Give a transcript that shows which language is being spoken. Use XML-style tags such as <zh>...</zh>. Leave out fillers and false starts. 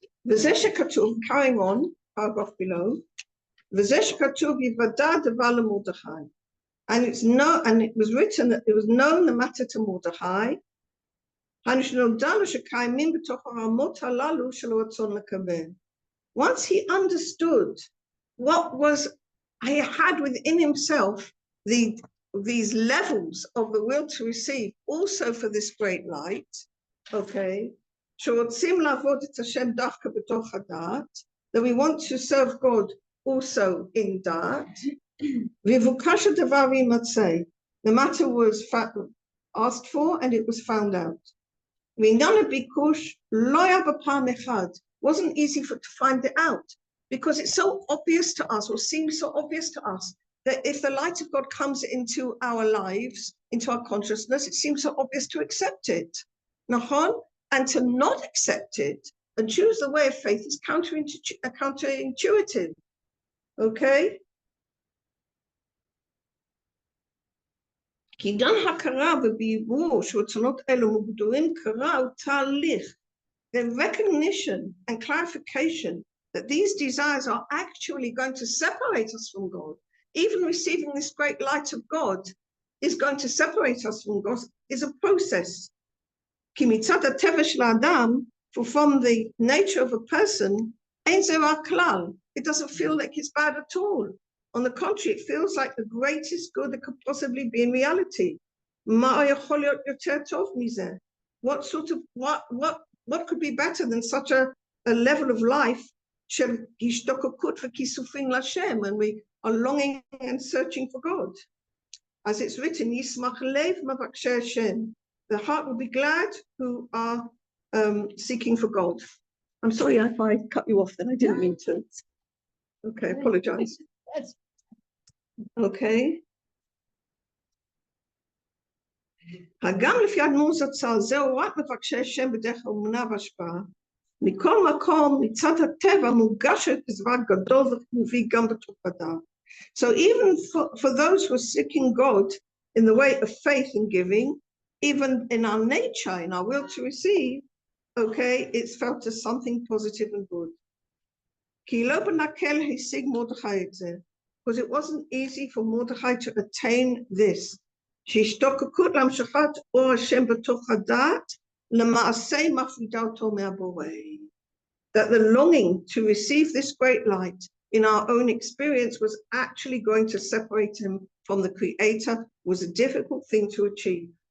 <he>וזה שכתוב,</he> <en>carrying on, paragraph below,</en> <he>וזה שכתוב יוודע דבר למרדכי.</he> <en>And it was written that it was known the matter to Mordechai,</en> <he>שנודע לו שקיימים בתוך הרמות הללו של רצון לקבל.</he> <en>Once he understood what was he had within himself, these levels of the will to receive, also for this great light, okay,</en> <he>שרוצים לעבוד את השם דווקא בתוך הדעת,</he> <en>that we want to serve God also in דעת,</en> <he>ויבוקש הדבר וימצא,</he> <en>the matter was asked for and it was found out.</en> <he>ועניין הביקוש לא היה בפעם אחד,</he> <en>wasn't easy to find it out, because it's so obvious to us, or seems so obvious to us, that if the light of God comes into our lives, into our consciousness, it seems so obvious to accept it. Nahon? And to not accept it and choose the way of faith is counterintuitive. Okay?</en> <he>כי גם הכרה ובירור שרצונות אלו מוגדרים קרה הוא תהליך.</he> <en>The recognition and clarification that these desires are actually going to separate us from God, even receiving this great light of God is going to separate us from God, is a process.</en> <he>כי מצד הטבע של האדם,</he> <en>for from the nature of a person,</en> <he>אין זה רע כלל.</he> <en>It doesn't feel like it's bad at all. On the contrary, it feels like the greatest good that could possibly be in reality.</en> <he>מה יכול להיות יותר טוב מזה?</he> <en>What could be better than such a level of life</en> <he>של השתוקקות וכיסופים לשם,</he> <en>when we are longing and searching for God? As it's written,</en> <he>ישמח לב מבקשי השם.</he> <en>The heart will be glad who are seeking for God. I'm sorry if I cut you off, then I didn't mean to. Okay, apologize. Okay.</en> <he>הגם לפי אדמו"ר זצ"ל, זהו רק מבקשי השם בדרך אמונה והשפעה. מכל מקום, מצד הטבע, מורגשת דבר גדול וחיובי גם בתוך הדעת.</he> <en>So even for those who are seeking God in the way of faith and giving, even in our nature, in our will to receive, okay, it's felt as something positive and good.</en> <he>כי לא בנקל השיג מרדכי את זה,</he> <en>because it wasn't easy for Mordechai to attain this.</en> <he>שהשתוקקות להמשכת אור השם בתוך הדעת, למעשה מפרידה אותו מהבורא.</he> <en>That the longing to receive this great light in our own experience was actually going to separate him from the Creator, was a difficult thing to achieve.</en>